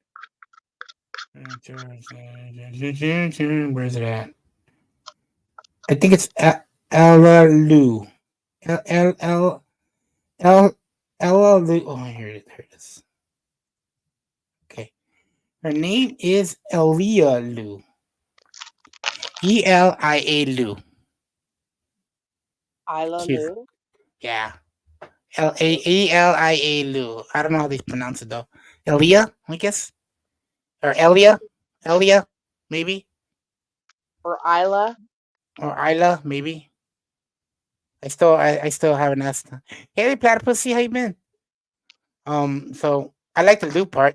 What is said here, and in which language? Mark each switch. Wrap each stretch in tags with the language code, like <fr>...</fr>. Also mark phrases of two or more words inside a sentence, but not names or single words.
<en>Where's it at? I think it's Ella Lou. Ella Lou. Oh, here it is. Okay. Her name is Elia Lou. Elia Lou. Isla Lou? Yeah. Elia Lou. I don't know how they pronounce it though. Elia, I guess. Or Elia. Elia, maybe. Or Isla. Or Isla, maybe. I still haven't asked her. Hey platypus, how you been? So I like the Lou part.</en>